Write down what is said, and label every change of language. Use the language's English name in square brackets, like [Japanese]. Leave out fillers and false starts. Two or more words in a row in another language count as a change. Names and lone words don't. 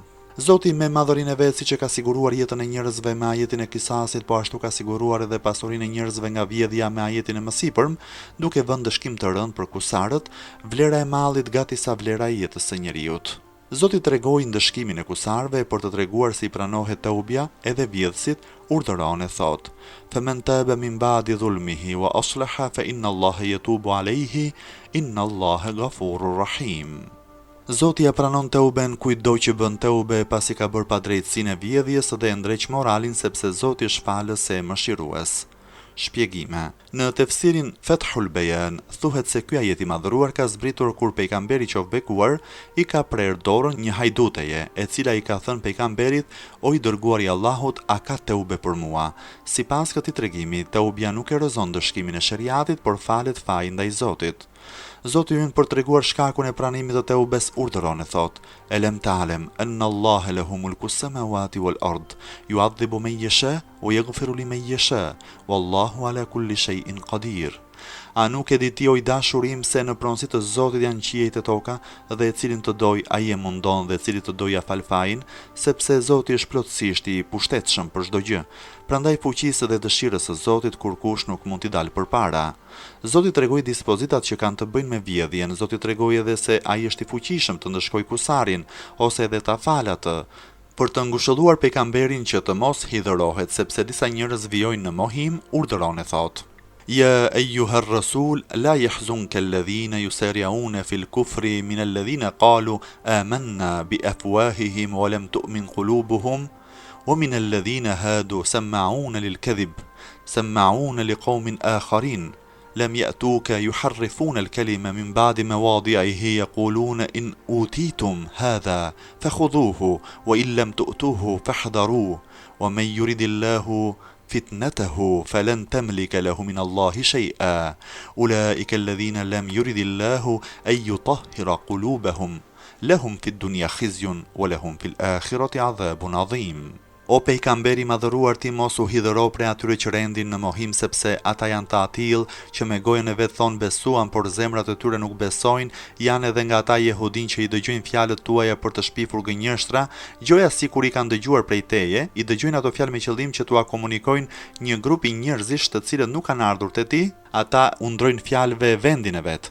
[Albanian] Zoti me madhërinë e vet siç e ka siguruar jetën e njerëzve me ajetin e Kisasit, po ashtu ka siguruar edhe pasurinë e njerëzve nga vjedhja me ajetin e mësipërm, duke vënë dëshkim të rënd për kusarët, vlera e mallit gati sa vlera e jetës së njeriut. Zoti tregoi ndëshkimin e kusarëve për të treguar se i pranohet teubja edhe vjedhësit, urdhëron e thot: [Arabic] "فمن تاب من بعد ظلمه وأصلح فإن الله يتوب عليه إن الله غفور رحيم." [Albanian] Zoti ja pranon teuben kujtdo që bën teube pasi ka bërë padrejtësinë e vjedhjes dhe e ndreq moralin sepse Zoti është falës e mëshirues. Shpjegime. Në tefsirin Fethul Bayan thuhet se ky ajet i madhëruar ka zbritur kur pejgamberi qoftë bekuar i ka prerë dorën një hajduteje, e cila i ka thënë pejgamberit: "O i dërguari i Allahut, a ka teube për mua?" Sipas këtij tregimi, teubja nuk erozon dëshkimin e shariatit, por falet faji ndaj Zotit. Zoti ynë për treguar shkakun e pranimit të teubes urdhëron e thot: [Arabic] "ألم تعلم أن الله له ملك السماوات والأرض يعذب من يشاء ويغفر لمن يشاء والله على كل شيء قدير." [Albanian] A nuk e di ti, o i dashurim, se në pronësi të Zotit janë qiejt e toka, dhe e cilin të doj ai e mundon dhe cilit të doj ja fal fajin, sepse Zoti është plotësisht i pushtetshëm për çdo gjë. Prandaj fuqisë dhe dëshirës së Zotit kurkush nuk mund t'i dalë përpara. Zoti tregoi dispozitat që kanë të bëjnë me vjedhjen. Zoti tregoi edhe se ai është i fuqishëm të ndëshkojë kusarin ose edhe ta falë atë, për të ngushëlluar pejgamberin që të mos hidhërohet, sepse disa njerëz vijojnë në mohim, urdhëron e thot: [Arabic] "يا أيها الرسول لا يحزنك الذين يسارعون في الكفر من الذين قالوا آمنا بأفواههم ولم تؤمن قلوبهم ومن الذين هادوا سماعون للكذب سماعون لقوم آخرين لم يأتوك يحرفون الكلمة من بعد مواضعه يقولون إن أوتيتم هذا فخذوه وإن لم تؤتوه فاحذروه ومن يرد الله فتنته فلن تملك له من الله شيئا أولئك الذين لم يرد الله أن يطهر قلوبهم لهم في الدنيا خزي ولهم في الآخرة عذاب عظيم." [Albanian] O pejgamberi madhëruar, ti mos u hidhëro prej atyre që rendin në mohim, sepse ata janë të atill që me gojën e vet thonë besuan, por zemrat e tyre nuk besojnë, janë edhe nga ata jehudin që i dëgjojnë fjalët tuaja për të shpifur gënjeshtra, gjoja sikur i kanë dëgjuar prej teje, i dëgjojnë ato fjalë me qëllim që t'ua komunikojnë një grup i njerëzish të cilët nuk kanë ardhur te ti, ata u ndrojnë fjalëve vendin e vet.